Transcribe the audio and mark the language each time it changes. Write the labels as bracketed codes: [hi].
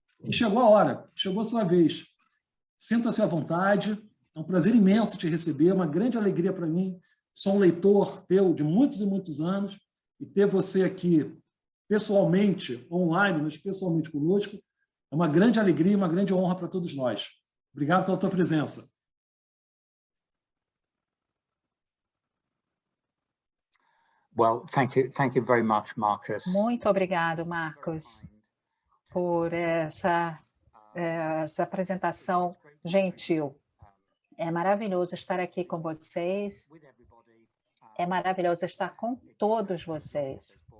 [pt] E chegou a hora, chegou a sua vez. Sinta-se à vontade, é um prazer imenso te receber, uma grande alegria para mim. Sou um leitor teu de muitos e muitos anos, e ter você aqui pessoalmente, online, mas pessoalmente conosco, é uma grande alegria e uma grande honra para todos nós. Obrigado pela tua presença. [en] Well, thank you very much, Marcus. [pt] Muito obrigado, Marcos, por essa apresentação gentil. É maravilhoso estar aqui com vocês. É maravilhoso estar com todos vocês.